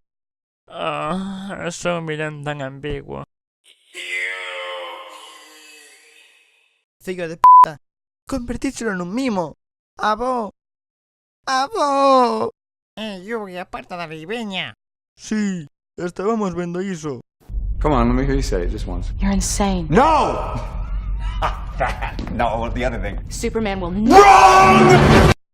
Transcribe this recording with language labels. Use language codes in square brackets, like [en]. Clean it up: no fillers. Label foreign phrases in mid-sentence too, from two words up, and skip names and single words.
[gl] Oh, sou un vilán tan ambiguo. Fillo de p***, convertíchelo nun mimo. Avó, avó. Yugi, aparta da ribeña. Sí, estábamos vendo iso. [en] Come on, let me hear you say it just once. You're insane. No! No, the other thing. Superman will never...